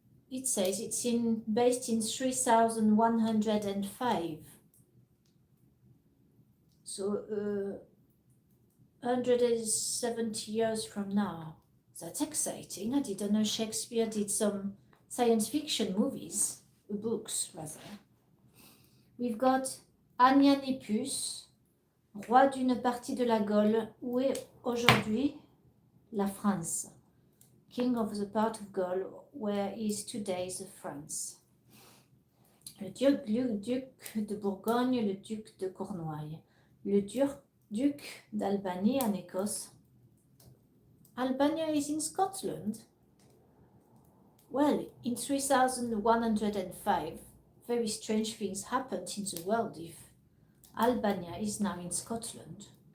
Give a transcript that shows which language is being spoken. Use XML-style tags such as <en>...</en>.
<en>It says it's based in 3105. So 170 years from now. That's exciting. I didn't know Shakespeare did some science fiction movies, books rather. We've got</en> <fr>Anianipus, roi d'une partie de la Gaule, où est aujourd'hui la France.</fr> <en>King of the part of Gaul, where is today the France.</en> <fr>Le duc de Bourgogne, le duc de Cornouailles, le duc d'Albanie en Écosse.</fr> <en>Albania is in Scotland. Well, in 3105, very strange things happened in the world if Albania is now in Scotland.</en>